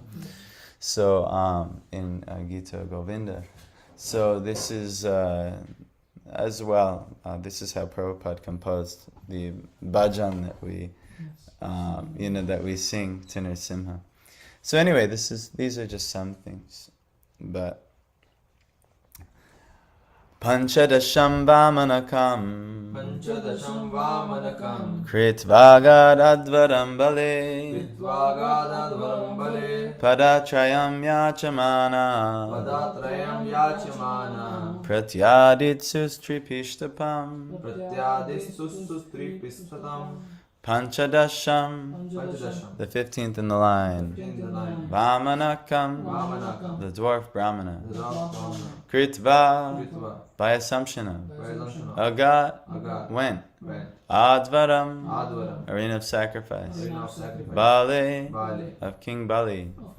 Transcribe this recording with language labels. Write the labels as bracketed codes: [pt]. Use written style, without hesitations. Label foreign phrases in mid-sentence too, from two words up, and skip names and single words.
[en] So in Gita Govinda. So this is as well. This is how Prabhupada composed the bhajan that we, that we sing to Nrsimha. So anyway, these are just some things, but. [sa] Panchadasham Vamanakam Kritvagad Bale Padatrayam Yachamana Pratyaditsus Tripistapam Panchadasham, [en] the 15th in the line. Vamanakam, the dwarf Brahmana. Kritva, by assumption of. Agat, when. Advaram, arena of sacrifice. Bale, of King Bali.